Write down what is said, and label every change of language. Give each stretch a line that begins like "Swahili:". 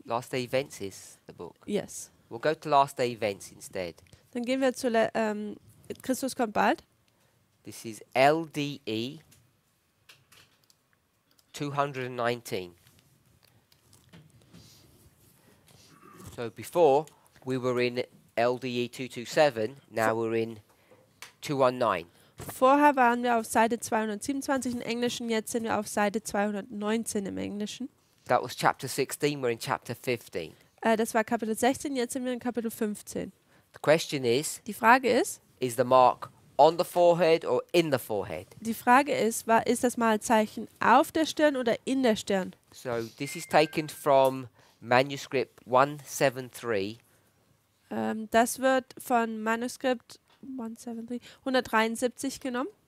English: Last Day Events is the book. Yes. We'll go to Last Day Events instead.
German: Dann gehen wir zu Christus kommt bald.
English: This is LDE 219. So before we were in LDE 227, now we're in 219.
German: Vorher waren wir auf Seite 227 im Englischen, jetzt sind wir auf Seite 219 im Englischen.
English: That was chapter 16, we're in chapter 15.
German: Das war Kapitel 16, jetzt sind wir in Kapitel 15.
English: The question is
German: Die Frage ist
English: the mark on the forehead or in the forehead?
German: ist das Malzeichen auf der Stirn oder in der Stirn?
English: So this is taken from manuscript 173.
German: Das wird von Manuskript 173 genommen.